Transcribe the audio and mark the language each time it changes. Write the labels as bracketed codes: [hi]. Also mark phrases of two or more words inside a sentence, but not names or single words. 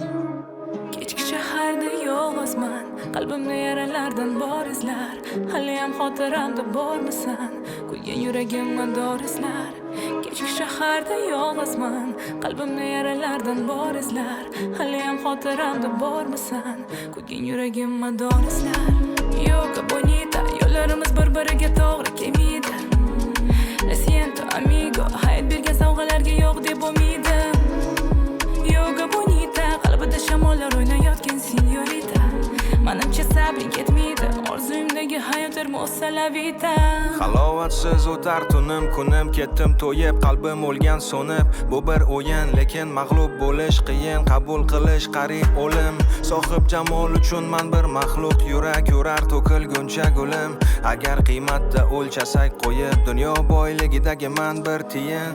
[uz] Kechki shaharda yolg'izman, qalbimda yaralardan bor izlar, haliyam xotiramda bormisan, kuygan yuragimma dor izlar. Kechki shaharda yolg'izman, qalbimda yaralardan bor izlar, haliyam xotiramda bormisan, kuygan yuragimma dor izlar. [es] Yoga bonita, [uz] yo'llarimiz bir-biriga to'g'ri kelmaydi. [es] Lo siento amigo, [uz] hayot bergan sovg'alarga yo'q deb umidim. [es] Yoga bonita, [uz] qalbida shamollar o'ynayotgan senyorita. Manimcha sabring yetmaydi, orzuyimdagi hayot [es] hermosa la vida. [uz] Halovatsiz o'tar tunim, kunim, ketdim to'yib, qalbim o'lgan so'nib. Bu bir o'yin, lekin mag'lub bo'lish qiyin, qabul qilish qarib o'lim. Sohib jamol uchun man bir maxluq, yurak yurar to'kilguncha gulim. Agar qiymatda o'lchasak qo'yib, dunyo boyligidagi man bir tiyin.